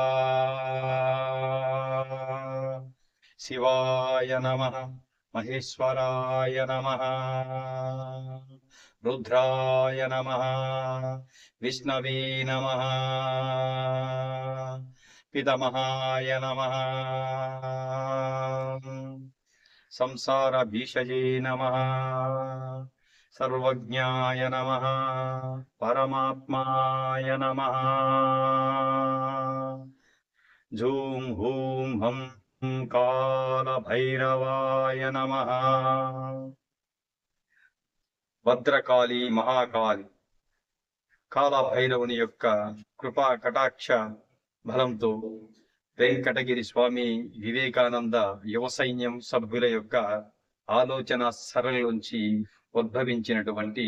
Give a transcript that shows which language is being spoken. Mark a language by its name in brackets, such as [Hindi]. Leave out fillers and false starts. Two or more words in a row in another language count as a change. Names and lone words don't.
[Sanskrit] शिवाय नमः महेश्वराय नमः रुद्राय नमः विष्णवे नमः पितामहाय नमः संसार भीषजे नमः सर्वज्ञाय नमः परमात्माय नमः झूं हूं हं काल भैरवाय नमः। [Telugu] భద్రకాళి మహాకాళి కాల భైరవుని యొక్క కృపా కటాక్ష బలంతో వెంకటగిరి స్వామి వివేకానంద యువ సైన్యం సభ్యుల యొక్క ఆలోచన సరళిలోంచి ఉద్భవించినటువంటి